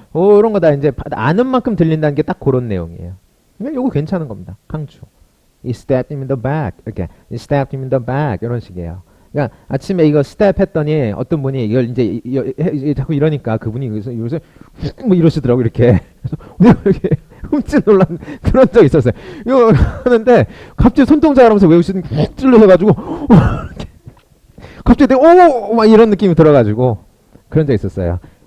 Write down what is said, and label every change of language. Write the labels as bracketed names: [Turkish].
[Korean] 이런 거 다 이제 아는 만큼 들린다는 게 딱 그런 내용이에요. 그러니까 요거 괜찮은 겁니다. 강추. [English] He stabbed him in the back. [Korean] 이렇게 [English] He stabbed him in the back. [Korean] 이런 식이에요. 그러니까 아침에 이거 스텝 했더니 어떤 분이 이걸 이제 자꾸 이러니까 그분이 여기서 뭐 이러시더라고 이렇게. 그래서 내가 이렇게 흠칫 놀란 그런 적이 있었어요. 이거 하는데 갑자기 손동작을 하면서 외우시더니 훅 찔러셔가지고 갑자기 내가 막 이런 느낌이 들어가지고 그런 적 있었어요.